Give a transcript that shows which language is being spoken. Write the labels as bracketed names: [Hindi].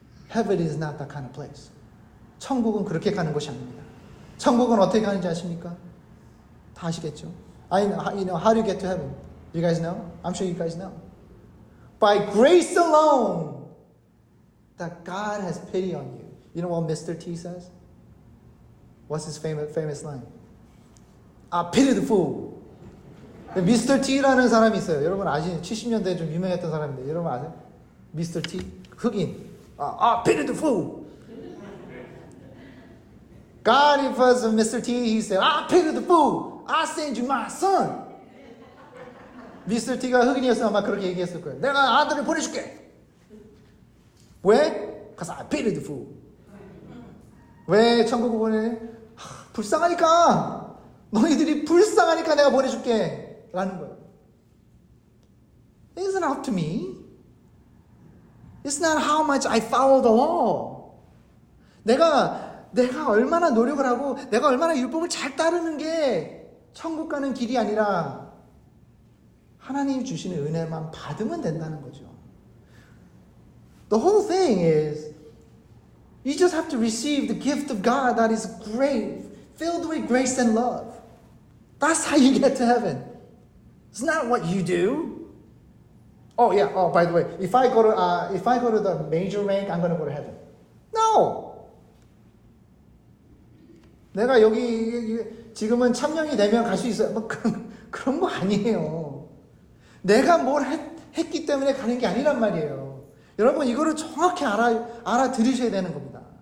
[English] Heaven is not that kind of place. [Korean] 천국은 그렇게 가는 곳이 아닙니다. 천국은 어떻게 가는지 아십니까? 다 아시겠죠? [English] How do you get to heaven? You guys know? I'm sure you guys know. By grace alone, that God has pity on you. You know what Mr. T says? What's his famous line? I pity the fool. [Korean] Mr. T라는 사람이 있어요. 여러분 아시죠? 70년대에 좀 유명했던 사람인데 여러분 아세요? [English] Mr. T? 흑인. I pity the fool. God, if it was Mr. T, he said, I pity the fool. I send you my son. Mr. [Korean] T가 흑인이었으면 아마 그렇게 얘기했을 거예요. 내가 아들을 보내줄게. 왜? [English] Because I pity the fool. [Korean] 왜 천국을 보내? 불쌍하니까. 너희들이 불쌍하니까 내가 보내줄게. 라는 거예요. [English] It isn't up to me. It's not how much I follow the law. [Korean] 내가 얼마나 노력을 하고 내가 얼마나 율법을 잘 따르는 게 천국 가는 길이 아니라 하나님이 주시는 은혜만 받으면 된다는 거죠. [English] The whole thing is you just have to receive the gift of God that is great, filled with grace and love. That's how you get to heaven. It's not what you do. Oh yeah. Oh, by the way, if I go to the major rank, I'm going to go to heaven. No. [Korean] 내가 여기 지금은 참령이 되면 갈 수 있어요. 뭐 그런 거 아니에요. 내가 뭘 했기 때문에 가는 게 아니란 말이에요. 여러분 이거를 정확히 알아들으셔야 되는 겁니다.